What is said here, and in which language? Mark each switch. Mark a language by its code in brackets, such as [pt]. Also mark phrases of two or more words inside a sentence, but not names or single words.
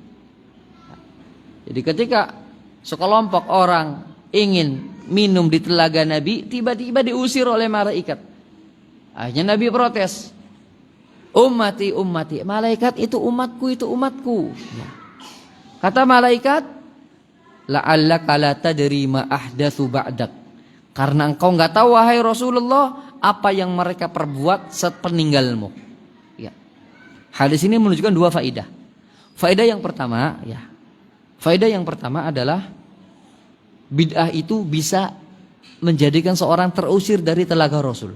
[id] Jadi ketika sekelompok orang ingin minum di telaga Nabi, tiba-tiba diusir oleh malaikat. Akhirnya Nabi protes, [ar] أمتي أمتي, [id] malaikat itu umatku, itu umatku. Kata malaikat, [ar] لعلك لا تدري ما أحدثوا بعدك. [id] Karena engkau enggak tahu wahai Rasulullah apa yang mereka perbuat sepeninggalmu. Ya. Hadis ini menunjukkan dua faedah. Faedah yang pertama, adalah bid'ah itu bisa menjadikan seorang terusir dari telaga Rasul.